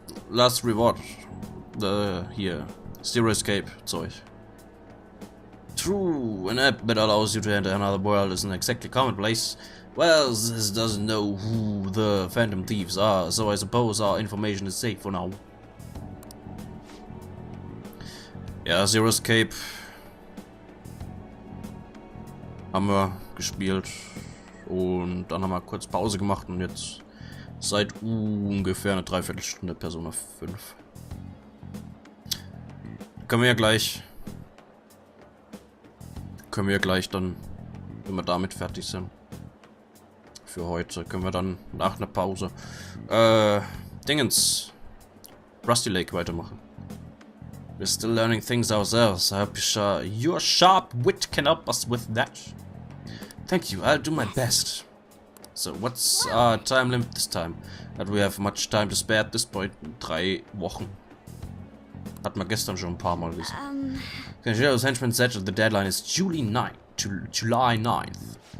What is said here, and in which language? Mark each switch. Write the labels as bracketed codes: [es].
[de] Last reward. Hier. Zero Escape Zeug. [en] True, an app that allows you to enter another world isn't exactly commonplace. Well, this doesn't know who the Phantom Thieves are, so I suppose our information is safe for now. [de] Ja, Zero Escape haben wir gespielt und dann haben wir kurz Pause gemacht und jetzt seit ungefähr eine Dreiviertelstunde Persona 5. Können wir ja gleich dann, wenn wir damit fertig sind. Für heute können wir dann nach einer Pause Dingens Rusty Lake weitermachen. [en] We're still learning things ourselves. I hope your sharp wit can help us with that. Thank you, I'll do my best. So, what's our time limit this time? That we have much time to spare at this point. [de] 3 Wochen. Hat man gestern schon ein paar Mal gesehen. [en] Kanjiro's henchman said that the deadline is July 9th.